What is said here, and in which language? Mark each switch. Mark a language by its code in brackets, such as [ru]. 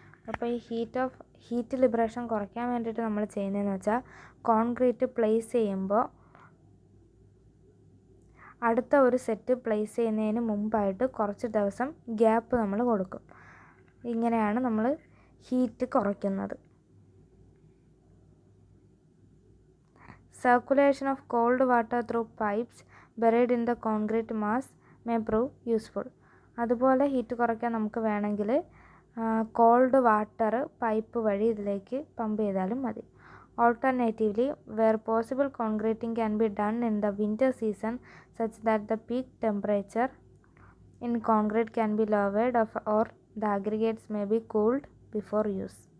[ml] അപ്പോൾ ഈ heat liberation കുറയ്ക്കാൻ വേണ്ടിയിട്ട് നമ്മൾ ചെയ്യുന്നതെന്ന് വെച്ചാൽ കോൺക്രീറ്റ് പ്ലേസ് ചെയ്യുമ്പോൾ അടുത്ത ഒരു സെറ്റ് പ്ലേസ് ചെയ്യുന്നതിന് മുമ്പായിട്ട് കുറച്ച് ദിവസം ഗ്യാപ്പ് നമ്മൾ കൊടുക്കും. ഇങ്ങനെയാണ് നമ്മൾ ഹീറ്റ് കുറയ്ക്കുന്നത്. [en] Circulation of cold water through pipes buried in the concrete mass may prove useful. [ml] അതുപോലെ ഹീറ്റ് കുറയ്ക്കാൻ നമുക്ക് വേണമെങ്കിൽ കോൾഡ് വാട്ടർ പൈപ്പ് വഴി ഇതിലേക്ക് പമ്പ് ചെയ്താലും മതി. [en] Alternatively, where possible, concreting can be done in the winter season such that the peak temperature in concrete can be lowered or the aggregates may be cooled before use.